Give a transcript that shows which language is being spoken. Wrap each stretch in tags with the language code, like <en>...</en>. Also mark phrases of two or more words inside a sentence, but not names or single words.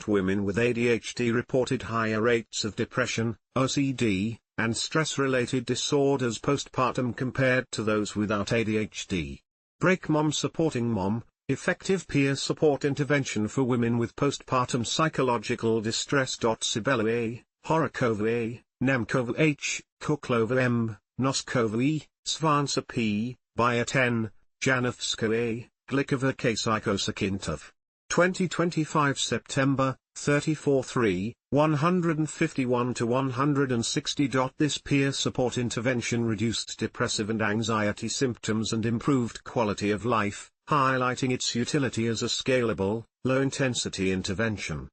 <en>Women with ADHD reported higher rates of depression, OCD, and stress-related disorders postpartum compared to those without ADHD. Break. Mom supporting mom, Effective peer support intervention for women with postpartum psychological distress. Cibelu A, Horokova A, Nemkova H, Kuklova M, Noskova E, Svansa P, Bayat N, Janovska A, Glikovic A. Psychosakintov. 2025 September, 34-3, 151-160. This peer support intervention reduced depressive and anxiety symptoms and improved quality of life, highlighting its utility as a scalable, low-intensity intervention.</en>